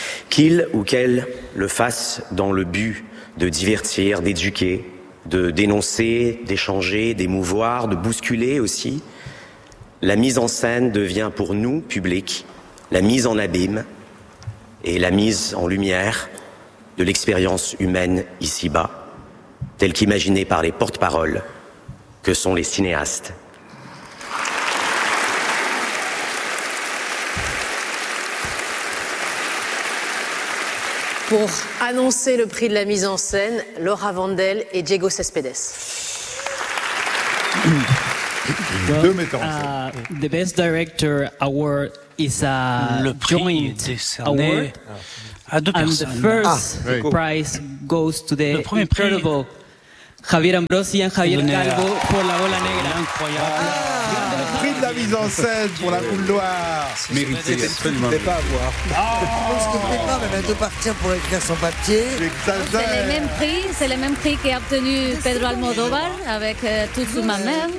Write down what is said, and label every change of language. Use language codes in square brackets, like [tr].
[fr] Qu'il ou qu'elle le fasse dans le but de divertir, d'éduquer, de dénoncer, d'échanger, d'émouvoir, de bousculer aussi, la mise en scène devient pour nous, public, la mise en abîme et la mise en lumière de l'expérience humaine ici-bas, telle qu'imaginée par les porte-paroles que sont les cinéastes. Pour annoncer le prix de la mise en scène, Laura Vandel et Diego Céspedes. Deux metteurs en scène. [en] The Best Director Award is a [fr] le prix [en] joint award. Ah. And the first prize goes to the incredible [fr] Javier Ambrosi et Javier Calvo pour La Bola Negra. Incroyable. Prix de la mise en scène pour la Boule Noire. Mérité, c'est ce qu'on ne voulait pas avoir. Ce qu'on ne voulait pas, elle va bientôt partir pour écrire son papier. C'est le même prix qu'a obtenu Pedro Almodóvar avec Tout sous ma mère.